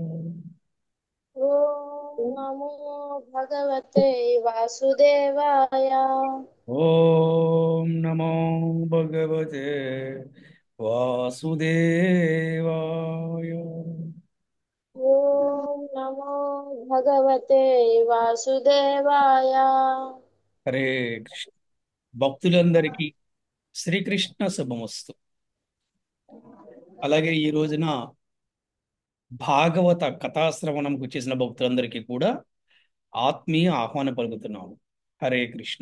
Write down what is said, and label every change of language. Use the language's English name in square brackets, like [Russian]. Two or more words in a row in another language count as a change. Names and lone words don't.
[Sanskrit] ॐ नमो भगवते वासुदेवाय। ओम नमो भगवते वासुदेवाय। ॐ नमो भगवते वासुदेवाय। [Telugu] హరే కృష్ణ. భక్తులందరికీ శ్రీకృష్ణ శుభమస్తు. అలాగే ఈ రోజున భాగవత కథాశ్రవణంకు చేసిన భక్తులందరికీ కూడా ఆత్మీయ ఆహ్వానం పలుకుతున్నాము. హరే కృష్ణ.